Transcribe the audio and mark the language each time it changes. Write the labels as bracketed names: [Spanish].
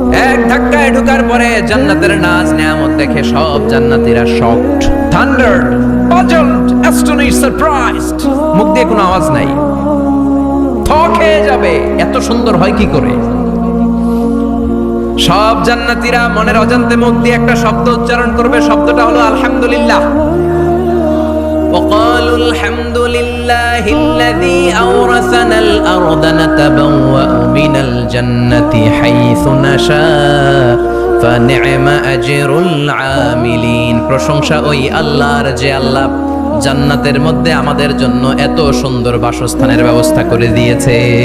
[Bangla] এক ধাক্কায় ঢোকার পরে জান্নাতের নাজ নিয়ামত দেখে সব জান্নাতীরা শকড, থান্ডার্ড, পাজলড, অ্যাস্টনিশড, সারপ্রাইজড। মুখ দিয়ে কোনো আওয়াজ নাই, থ খেয়ে যাবে। এত সুন্দর হয় কি করে? সব জান্নাতীরা মনের অজান্তে মুখ দিয়ে একটা শব্দ উচ্চারণ করবে। শব্দটা হলো আলহামদুলিল্লাহ। [Arabic] وقالوا الحمد لله الذي أورثنا الأرض نتبوأ من الجنة حيث نشاء فنعم أجر العاملين। [Bangla] প্রশংসা ওই আল্লাহর যে আল্লাহ জান্নাতের মধ্যে আমাদের জন্য এত সুন্দর বাসস্থানের ব্যবস্থা করে দিয়েছে।